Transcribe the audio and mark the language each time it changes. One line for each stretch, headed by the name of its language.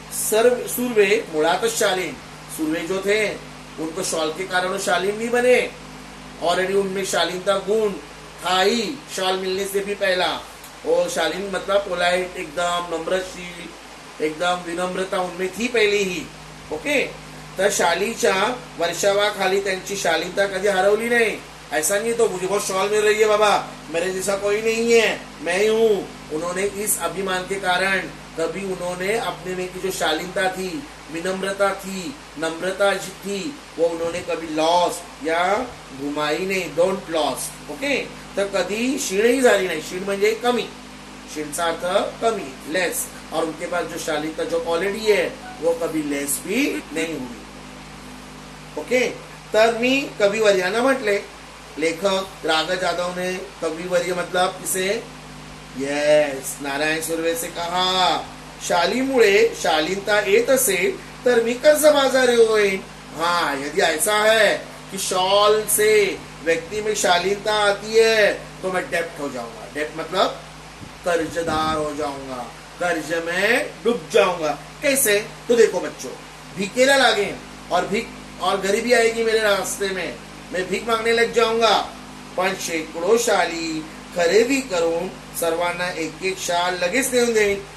Marathi: सर्व सुरवे मुळातच शालीन,
Hindi: सुरवे जो थे उनको शॉल के कारण शालीन नहीं बने, ऑलरेडी उनमें शालीनता गुण था ही शॉल मिलने से भी पहला। और शालीन मतलब पोलाइट, एकदम नम्रशील, एकदम विनम्रता उनमें थी पहले ही।
Marathi: ओके, तर शालीच्या वर्षावाखाली त्यांची शालीनता कधी हरवली नहीं।
Hindi: ऐसा नहीं तो मुझे बहुत शॉल मिल रही है बाबा, मेरे जैसा कोई नहीं है, मैं ही हूँ। उन्होंने इस अभिमान के कारण कभी उन्होंने अपने में की जो शालीनता थी, विनम्रता थी, नम्रता थी, वो उन्होंने कभी लॉस या घुमाई नहीं, डोंट लॉस।
Marathi: ओके, तर कधी शीणही झाली नाही। शीण म्हणजे कमी, शीणचा अर्थ कमी, लेस।
Hindi: और उनके पास जो शालीनता जो क्वालिटी है वो कभी लेस भी नहीं हुई। ओके,
Marathi: तर मी कविवर्यानं म्हटले,
Hindi: लेखक राग जाधव ने कविवर्य मतलब किसे?
Marathi: यस,
Hindi: नारायण सुर्वे से कहा,
Marathi: शालीमुळे शालीनता येत असेल तर मी कसं बाजारी होईन?
Hindi: हाँ, यदि ऐसा है कि शॉल से व्यक्ति में शालीनता आती है तो मैं डेप्ट हो जाऊंगा। डेप्ट मतलब कर्जदार हो जाऊंगा, कर्ज में डूब जाऊंगा। कैसे? तो देखो बच्चों, भीखेला लागे और गरीबी आएगी मेरे रास्ते में, मैं भीख मांगने लग जाऊंगा,
Marathi: पण शेकडो शाली खरेदी करून सर्वांना एक एक शाल लगेच देऊन देईन।